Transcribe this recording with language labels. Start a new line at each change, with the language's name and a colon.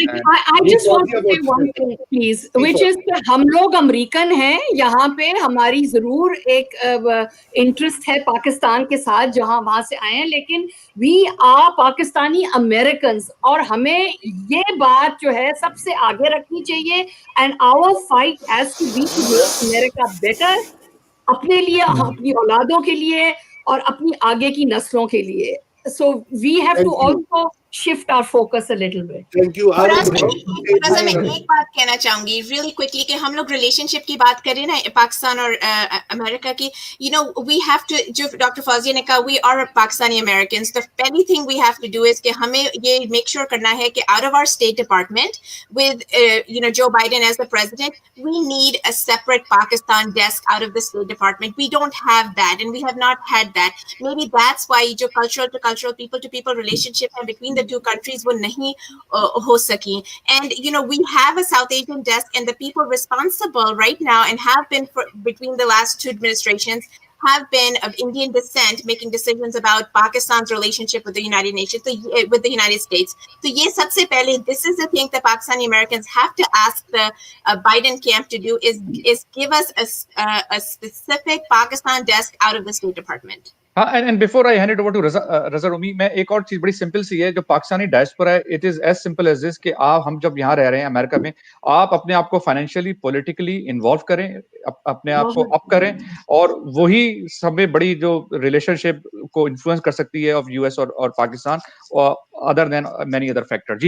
English: I just want to say one thing please, which is
Hindi: कि हम लोग American हैं, यहाँ पे हमारी जरूर एक इंटरेस्ट है पाकिस्तान के साथ जहाँ वहां से आए हैं, लेकिन
English: we are Pakistani American,
Hindi: और हमें ये बात जो है सबसे आगे रखनी चाहिए।
English: and our fight has to be to make America better,
Hindi: अपने लिए, अपनी औलादों के लिए और अपनी आगे की नस्लों के लिए।
English: So we have to also shift our focus a little bit. Thank you. Faraz
Hindi: मैं एक बात कहना चाहूंगी
English: really quickly
Hindi: कि हम लोग रिलेशनशिप की बात करें ना पाकिस्तान और अमेरिका की,
English: you know we have to,
Hindi: जो डॉक्टर फौजिया ने कहा,
English: we are Pakistani Americans, the पहली thing we have to do is
Hindi: कि हमें ये
English: make sure
Hindi: करना है कि
English: out of our State Department with you know Joe Biden as the president, we need a separate Pakistan desk out of the State Department. We don't have that and we have not had that. Maybe that's why जो cultural to cultural, people to people relationship है between the two countries
Hindi: वो नहीं हो सकी.
English: And you know we have a South Asian desk and the people responsible right now and have been for, between the last two administrations have been of Indian descent, making decisions about Pakistan's relationship with the United Nations, with the United States. So
Hindi: ये सबसे पहले,
English: this is the thing that Pakistani Americans have to ask the Biden camp to do is give us a specific Pakistan desk out of the State Department.
Hindi: हाँ,
English: and before I hand it over to
Hindi: रज़ा रूमी, मैं एक और चीज बड़ी simple सी है जो Pakistani diaspora है,
English: it is as simple as this
Hindi: कि हम जब यहाँ रह रहे हैं अमेरिका में, आप अपने आप को फाइनेंशियली पॉलिटिकली इन्वॉल्व करें, अपने आप को अप करें, और वही सबसे बड़ी जो रिलेशनशिप को इन्फ्लुएंस कर सकती है ऑफ यूएस और Pakistan,
English: Other than many other factor.